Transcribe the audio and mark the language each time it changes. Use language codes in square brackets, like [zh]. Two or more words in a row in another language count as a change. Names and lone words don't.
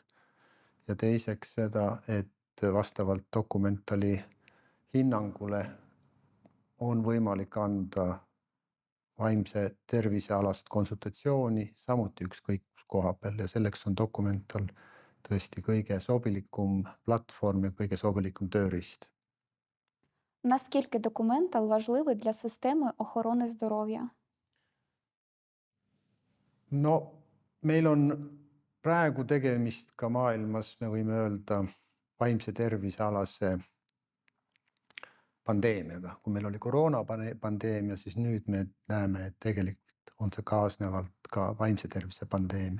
[et] Ja teiseks seda, et vastavalt Documentali hinnangule on võimalik anda vaimse tervisealast konsultatsiooni, samuti ükskõik kus koha peal, ja selleks on Documental tõesti kõige sobilikum platvorm ja kõige sobilikum tööriist. [uk] Наскільки Documental важливий для системи охорони здоров'я? [et] No meil on praegu tegemist ka maailmas, me võime öelda, vaimse tervisealase pandeemiaga. Kui meil oli koroonapandeemia, siis nüüd me näeme, et tegelikult on see kaasnevalt ka vaimse tervise pandeemia.